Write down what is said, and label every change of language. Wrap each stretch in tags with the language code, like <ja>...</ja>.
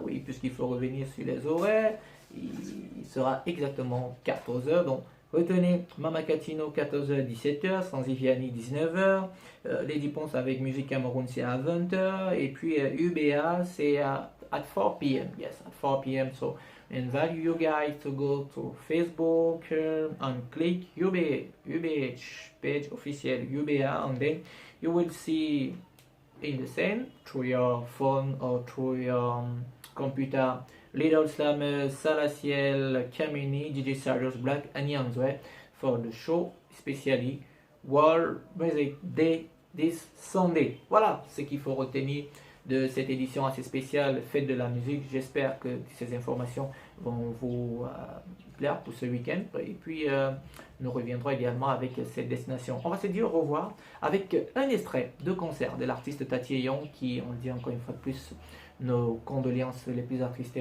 <fr>Oui, puisqu'il faut revenir sur les horaires. Il sera exactement 14h. Donc retenez Mama Catino 14h 17h, sans Iviani 19h, Lady Ponce avec Musique Cameroun c'est à 20h et puis UBA c'est</fr> <en>at 4 p.m. Yes, at 4 p.m. So invite you guys to go to Facebook and click UBH page official UBA, and then you will see in the same through your phone or through your computer Little Slammer, Salaciel, Kamini, DJ Sarius Black, and Yanzwe for the show, especially World Music Day this Sunday.</en> <fr>Voilà ce qu'il faut retenir de cette édition assez spéciale Fête de la musique. J'espère que ces informations vont vous plaire pour ce week-end. Et puis, nous reviendrons également avec cette destination. On va se dire au revoir avec un extrait de concert de l'artiste Tati Young qui, on le dit encore une fois de plus, nos condoléances les plus attristées.</fr>